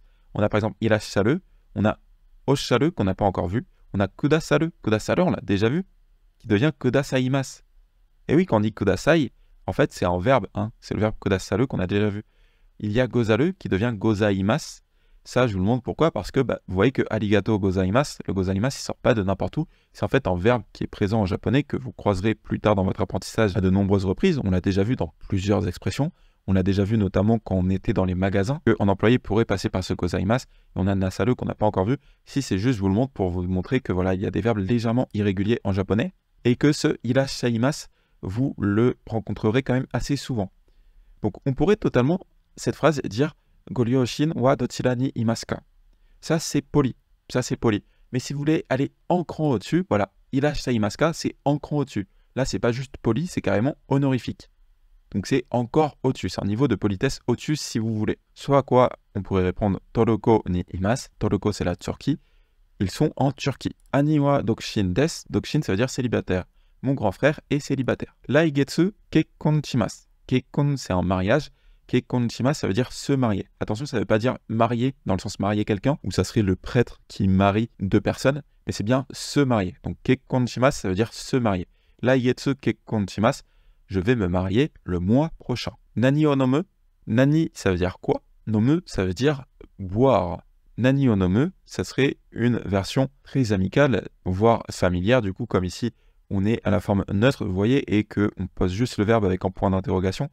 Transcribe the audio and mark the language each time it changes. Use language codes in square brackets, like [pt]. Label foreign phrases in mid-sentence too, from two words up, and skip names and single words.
[fr] On a par exemple irasharu, on a osharu qu'on n'a pas encore vu, on a kudasaru, kudasaru on l'a déjà vu, qui devient kudasaimasu. Et oui, quand on dit kudasai, en fait c'est un verbe, hein, c'est le verbe kudasaru qu'on a déjà vu. Il y a gozaru qui devient gozaimasu. Ça, je vous le montre pourquoi, parce que vous voyez que [ja] ありがとうございます, [fr] le gozaimasu, il ne sort pas de n'importe où. C'est en fait un verbe qui est présent en japonais que vous croiserez plus tard dans votre apprentissage à de nombreuses reprises. On l'a déjà vu dans plusieurs expressions. On l'a déjà vu notamment quand on était dans les magasins, qu'un employé pourrait passer par ce gozaimasu. Et on a nasaru qu'on n'a pas encore vu. Si c'est juste, je vous le montre pour vous montrer que voilà, il y a des verbes légèrement irréguliers en japonais et que ce irashaimasu, vous le rencontrerez quand même assez souvent. Donc on pourrait totalement, cette phrase, dire [ja] ご両親はどちらにいますか. [fr] Ça, c'est poli. Ça, c'est poli. Mais si vous voulez aller un cran au-dessus, voilà, [ja] いらっしゃいますか, [fr] c'est un cran au-dessus. Là, c'est pas juste poli, c'est carrément honorifique. Donc, c'est encore au-dessus. C'est un niveau de politesse au-dessus si vous voulez. Soit à quoi on pourrait répondre [ja] トルコにいます. [fr] Toroko, c'est la Turquie. Ils sont en Turquie. [ja] 兄は独身です. [fr] Dokushin, ça veut dire célibataire. Mon grand frère est célibataire. [ja] 来月結婚します。結婚, [fr] c'est un mariage. [ja] 結婚します, [fr] ça veut dire se marier. Attention, ça ne veut pas dire marier dans le sens marier quelqu'un, où ça serait le prêtre qui marie deux personnes, mais c'est bien se marier. Donc [ja] 結婚します, [fr] ça veut dire se marier. [ja] 来月結婚します, [fr] je vais me marier le mois prochain. [ja] 何を飲む, [fr] nani, ça veut dire quoi? Nomu, ça veut dire boire. [ja] 何を飲む, [fr] ça serait une version très amicale, voire familière, du coup, comme ici, on est à la forme neutre, vous voyez, et qu'on pose juste le verbe avec un point d'interrogation.